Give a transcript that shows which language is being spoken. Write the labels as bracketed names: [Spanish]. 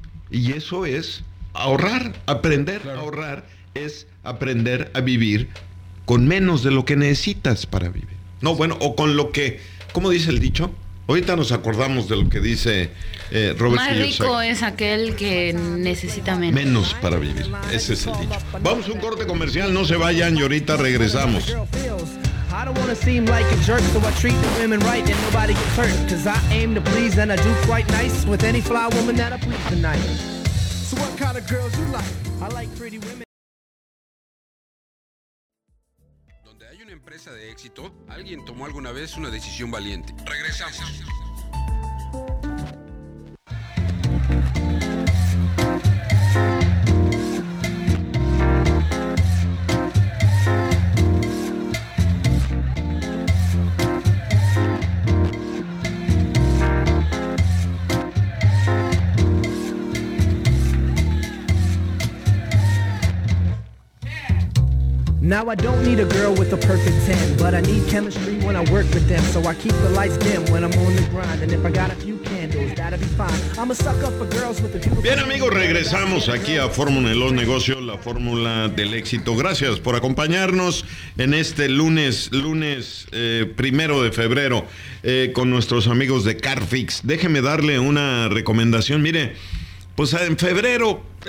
[Spanish] Y eso es ahorrar, aprender a ahorrar es aprender a vivir con menos de lo que necesitas para vivir. No, bueno, o con lo que, ¿cómo dice el dicho? Ahorita nos acordamos de lo que dice Robert Kiyosaki. Más rico es aquel que necesita menos. Menos para vivir. Ese es el dicho. Vamos a un corte comercial. No se vayan y ahorita regresamos. [English] I don't wanna seem like a jerk, so I treat the women right and nobody gets hurt. Cause I aim to please and I do quite nice with any fly woman that I please tonight. So what kind of girls you like? I like pretty women. [Spanish] Empresa de éxito, alguien tomó alguna vez una decisión valiente. Regresamos. [English] Now I don't need a girl with a perfect 10, but I need chemistry when I work with them. So I keep the lights dim when I'm on the grind. And if I got a few candles, that'd be fine. I'm a sucker for girls with a beautiful... [Spanish] Bien, amigos, regresamos aquí a Fórmula de los Negocios, la fórmula del éxito. Gracias por acompañarnos en este lunes primero de febrero con nuestros amigos de Carfix. Déjeme darle una recomendación. Mire, pues en febrero...